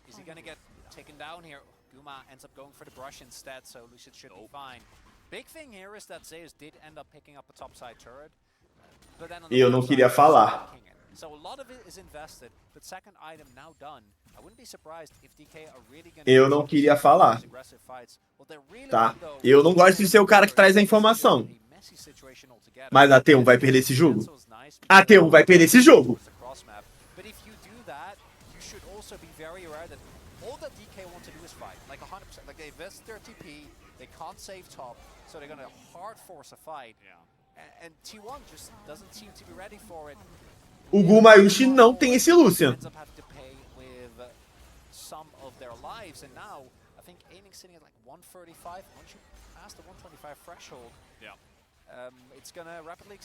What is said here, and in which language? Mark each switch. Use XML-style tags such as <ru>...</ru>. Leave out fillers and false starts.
<en>Is he going to get taken down here? Guma ends up going for the brush instead, so Lucid should be fine. Big thing here is that Zeus did end up picking up a topside turret. But then on the</en> <pt>Eu não queria falar.</pt> <en>So a lot of it is invested, but second item now done. I wouldn't be surprised if DK are really going</en> <pt>Eu não queria falar. Tá? Eu não gosto de ser o cara que traz a informação. Mas a T1 vai perder esse jogo? A T1 vai perder esse jogo.</pt> <en>But if you do that, you should also be very aware that all that DK want to do is fight. Like 100%. Like they invest their TP, they can't save top, so they're going to hard force a fight. Yeah. And T1 just doesn't seem to be ready for it.</en> <pt>O Gumayushi não tem esse Lucian.</pt> <en>Ends up having to pay with some of their lives, and now I think aiming sitting at like 135. Once you pass the 125 threshold, it's gonna rapidly.</en>